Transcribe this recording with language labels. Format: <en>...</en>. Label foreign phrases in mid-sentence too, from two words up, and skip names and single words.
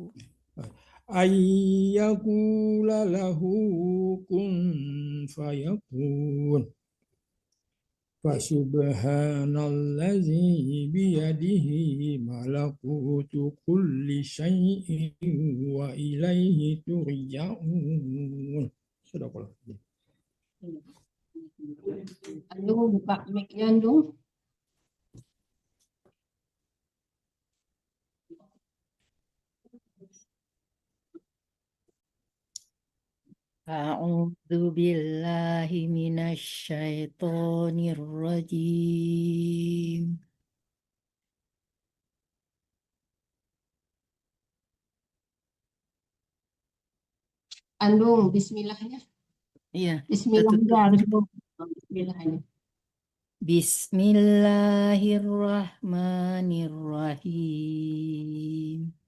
<ar>أن يقول له كن فيكون فسبحان الذي بيده ملكوت كل شيء وإليه ترجعون. صدق الله.</ar> <id>Andung buka mic-nya Andung.</id> <ar>أعوذ بالله من الشيطان الرجيم.</ar> <id>Andung bismillahnya. Iya, Bismillahnya harus dong. Bismillahnya.</id> <ar>بسم الله الرحمن الرحيم.</ar>